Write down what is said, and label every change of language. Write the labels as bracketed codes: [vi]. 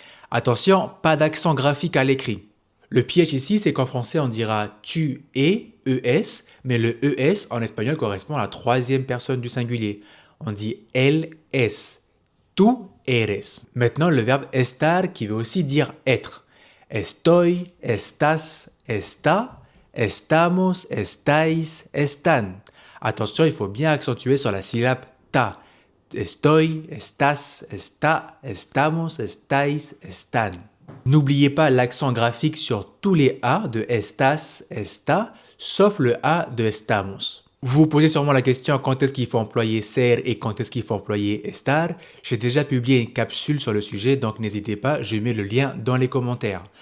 [fr] Attention, pas d'accent graphique à l'écrit. Le piège ici, c'est qu'en français, on dira tu es, ES, mais le ES en espagnol correspond à la troisième personne du singulier. On dit [es] él es, tu eres. [fr] Maintenant, le verbe estar qui veut aussi dire être. [es] Estoy, estás, está, estamos, estáis, están. [fr] Attention, il faut bien accentuer sur la syllabe ta. [es] Estoy, estás, está, estamos, estáis, están. [fr] N'oubliez pas l'accent graphique sur tous les A de estas, esta, sauf le A de estamos. Vous vous posez sûrement la question quand est-ce qu'il faut employer ser et quand est-ce qu'il faut employer estar. J'ai déjà publié une capsule sur le sujet, donc n'hésitez pas, je mets le lien dans les commentaires.